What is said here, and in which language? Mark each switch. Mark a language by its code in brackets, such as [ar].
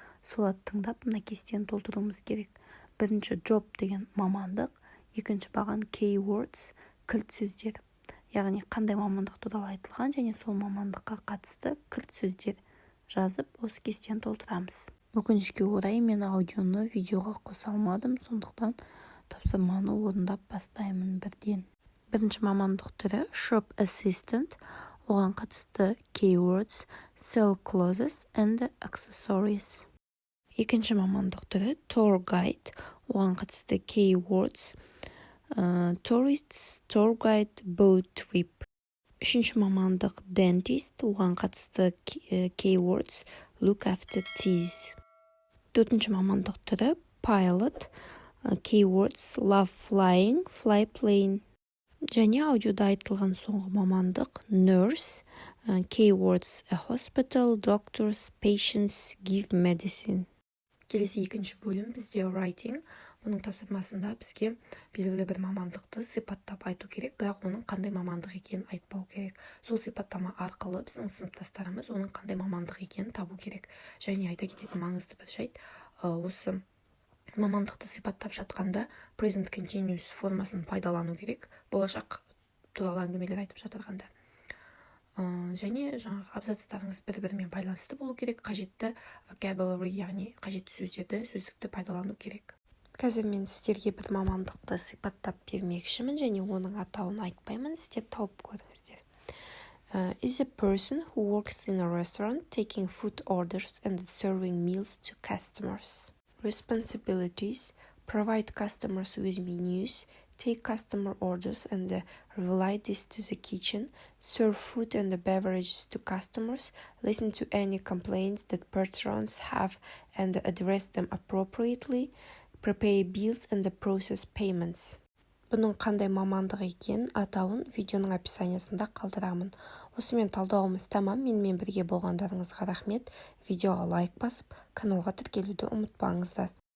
[kk] Соларды тыңдап, мына кестені толтыруымыз керек. Бірінші job деген мамандық, екінші баған keywords, кілт сөздер. Яғни қандай мамандық туралы айтылған және сол мамандыққа қатысты кілт сөздер жазып, осы кестені толтырамыз. Өкінішке орай мен аудионы видеоға қоса алмадым, сондықтан тапсырманы орындап бастаймын бірден. Бірінші мамандық түрі shop assistant, оған қатысты keywords, [en] sell clothes and accessories. [kk] Екінші мамандық түрі tour guide, оған қатысты keywords, [en] tourists, tour guide, boat trip. [kk] Үшінші мамандық dentist, оған қатысты keywords, [en] look after teeth. [kk] Төртінші мамандық түрі pilot, keywords, [en] love flying, fly plane. [kk] Және аудиода айтылған соңғы мамандық nurse, keywords, [en] a hospital, doctors, patients, give medicine. [kk] Келесі екінші бөлім бізде writing. Бұның тапсырмасында бізге белгілі бір мамандықты сипаттап айту керек, бірақ оның қандай мамандық екенін айтпау керек. Сол сипаттама арқылы біздің сыныптастарымыз оның қандай мамандық екенін табу керек. Және айта кететін маңызды бір жайт, осы мамандықты сипаттап жатқанда present continuous формасын пайдалану керек, болашақ туралы әңгімелер айтып жатырғанда. Және жаңағы абзацтарыңыз бір-бірімен байланысты болу керек, қажетті vocabulary, яғни қажетті сөздерді, сөздікті пайдалану керек. Қазір мен сіздерге бір мамандықты сипаттап бермекшімін және оның атауын айтпаймын, сіздер тауып көріңіздер. [en] Is a person who works in a restaurant taking food orders and serving meals to customers. Responsibilities: provide customers with menus, take customer orders and relay this to the kitchen, serve food and beverages to customers, listen to any complaints that patrons have and address them appropriately, prepare bills and process payments. [kk] Бұның қандай мамандық екенін атауын видеоның описаниясында қалдырамын. Осымен талдауымыз тамам. Менімен бірге болғандарыңызға рахмет. Видеоға лайк басып, каналға тіркелуді ұмытпаңыздар.